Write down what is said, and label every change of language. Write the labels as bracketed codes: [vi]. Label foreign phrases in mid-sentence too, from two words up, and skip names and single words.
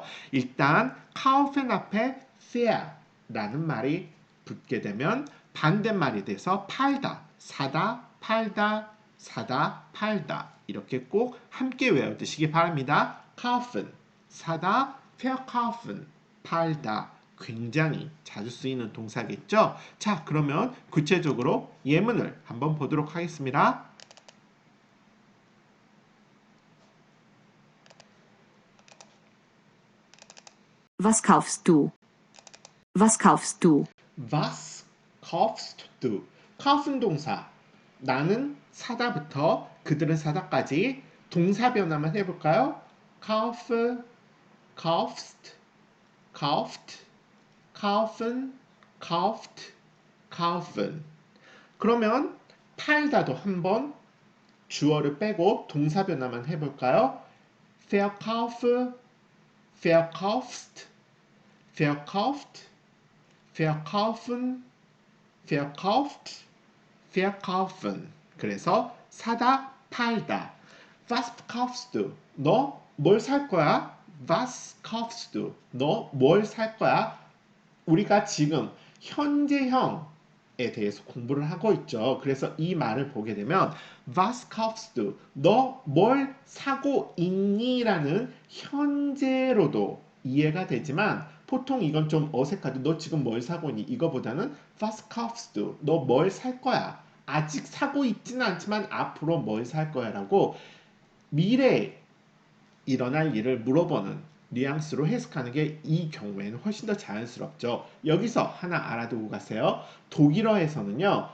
[ko] 일단 kaufen 앞에 fair라는 말이 붙게 되면 반대말이 돼서 팔다, 사다, 팔다, 사다, 팔다 이렇게 꼭 함께 외워두시기 바랍니다. kaufen, 사다, verkaufen, 팔다 굉장히 자주 쓰이는 동사겠죠? 자, 그러면 구체적으로 예문을 한번 보도록 하겠습니다. [de] Was kaufst du? Was kaufst du? Was kaufst du? kaufen 동사. [ko] 나는 사다부터 그들은 사다까지 동사 변화만 해볼까요? [de] kauf, kaufst, kauft, kaufen, kauft, kaufen. [ko] 그러면 팔다도 한번 주어를 빼고 동사 변화만 해볼까요? [de] verkauf, verkaufst, verkauft, verkaufen, verkauft, verkaufen. [ko] 그래서 사다, 팔다. [de] Was kaufst du? [ko] 너 뭘 살 거야? [de] Was kaufst du? [ko] 너 뭘 살 거야? 우리가 지금 현재형에 대해서 공부를 하고 있죠. 그래서 이 말을 보게 되면 [de] Was kaufst du? [ko] 너 뭘 사고 있니? 라는 현재로도 이해가 되지만 보통 이건 좀 어색하죠. 너 지금 뭘 사고 있니? 이거보다는 [de] Was kaufst du? [ko] 너 뭘 살 거야? 아직 사고 있지는 않지만 앞으로 뭘 살 거야? 라고 미래에 일어날 일을 물어보는 뉘앙스로 해석하는 게 이 경우에는 훨씬 더 자연스럽죠. 여기서 하나 알아두고 가세요. 독일어에서는요.